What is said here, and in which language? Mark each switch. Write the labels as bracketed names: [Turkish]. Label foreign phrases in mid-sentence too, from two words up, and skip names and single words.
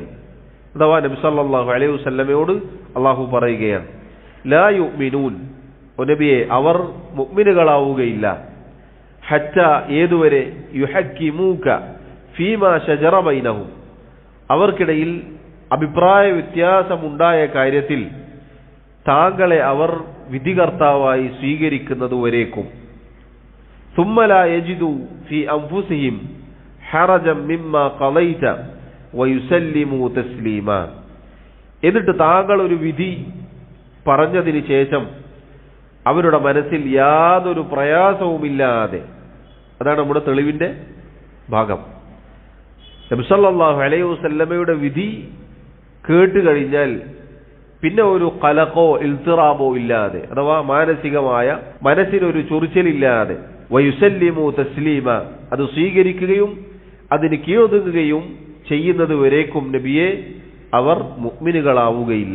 [Malayalam] അഥവാ നബി [Arabic] صلى الله عليه وسلم [Malayalam] അള്ളാഹു പറയുകയാണ്, [Arabic] لا يؤمنون, [Malayalam] നബിയെ, അവർ മുഅ്മിനുകളാവുകയില്ല, ഹത്താ, ഏതുവരെ, [Arabic] يحكموك فيما شجر بينهم, [Malayalam] അവർക്കിടയിൽ അഭിപ്രായ വ്യത്യാസമുണ്ടായ കാര്യത്തിൽ താങ്കളെ അവർ വിധികർത്താവായി സ്വീകരിക്കുന്നതുവരേക്കും. [Arabic] ثم لا يجدوا في أنفسهم حرجا مما قضيت ويسلموا تسليما. [Malayalam] എന്നിട്ട് താങ്കൾ ഒരു വിധി പറഞ്ഞതിന് ശേഷം അവരുടെ മനസ്സിൽ യാതൊരു പ്രയാസവുമില്ലാതെ, അതാണ് നമ്മുടെ തെളിവിന്റെ ഭാഗം. നബി [Arabic] صلى الله عليه وسلم [Malayalam] വിധി കേട്ട് കഴിഞ്ഞാൽ പിന്നെ ഒരു ഖലഖോ ഇൽത്തിറാബോ ഇല്ലാതെ, അഥവാ മാനസികമായ മനസ്സിനൊരു ചൊറിച്ചിലില്ലാതെ, [Arabic] ويسلموا تسليما, [Malayalam] അത് സ്വീകരിക്കുകയും അതിന് കീഴൊതുങ്ങുകയും ചെയ്യുന്നത് വരേക്കും നബിയെ അവർ മുഅ്മിനുകളാവുകയില്ല.